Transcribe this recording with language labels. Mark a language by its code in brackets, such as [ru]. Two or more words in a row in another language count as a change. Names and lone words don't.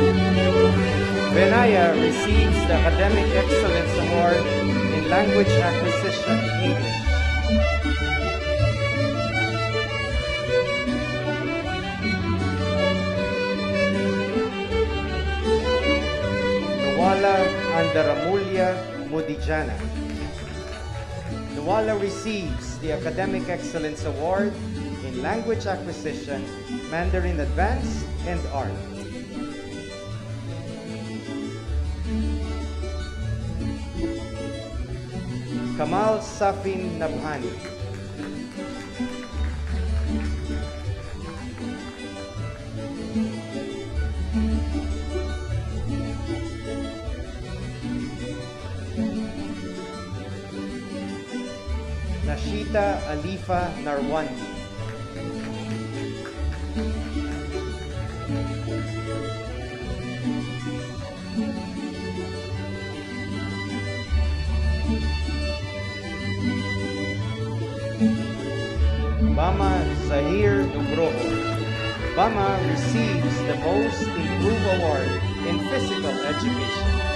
[en] Benaya receives the Academic Excellence Award in Language Acquisition English. Nuwala Andaramulia Mudijana. Nuwala receives the Academic Excellence Award in Language Acquisition, Mandarin Advanced, and Art. Kamal Safin Nabhani. Nashita Alifa Narwandi. Bama Zahir Nugroho. Bama receives the Most Improved Award in Physical Education.